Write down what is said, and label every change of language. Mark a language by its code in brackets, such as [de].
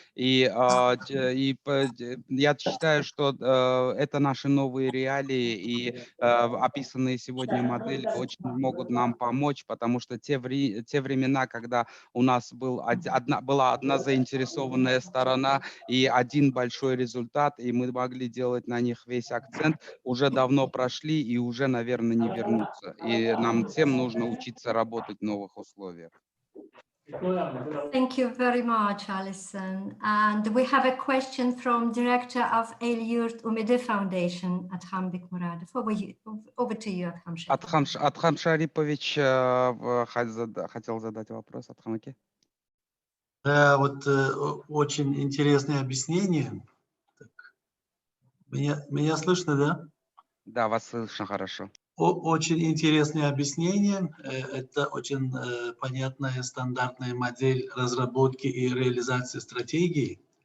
[ru] И я считаю, что это наши новые реалии, и описанные сегодня модели очень могут нам помочь, потому что те времена, когда у нас была одна заинтересованная сторона и один большой результат, и мы могли делать на них весь акцент, уже давно прошли и уже, наверное, не вернутся. И нам всем нужно учиться работать в новых условиях. [en] Thank you very much, Alison. And we have a question from Director of El-Yurt Umide Foundation, Adham Bikmuradov. Over to you, Adham Sharipov. [ru] Адхам Шарипович хотел задать вопрос. Адхам, окей? Да, вот очень интересное объяснение. Так. Меня слышно, да? Да, вас слышно хорошо. Очень интересное объяснение. Это очень понятная стандартная модель разработки и реализации стратегии.